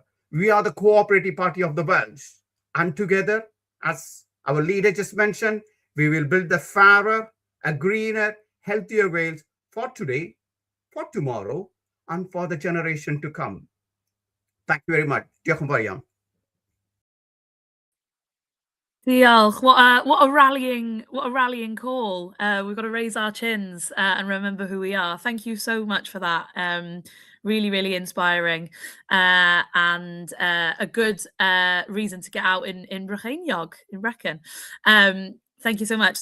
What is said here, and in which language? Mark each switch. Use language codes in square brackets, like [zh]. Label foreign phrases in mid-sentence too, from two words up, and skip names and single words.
[en] We are the cooperative party of the Welsh. And together, as our leader just mentioned, we will build a fairer, a greener, healthier Wales for today, for tomorrow, and for the generation to come. Thank you very much. [cy] Diolch yn fawr iawn. Diolch. [en] What a rallying call. We've got to raise our chins and remember who we are. Thank you so much for that. Really, really inspiring, and a good reason to get out in Brycheiniog, in Brecon. Thank you so much.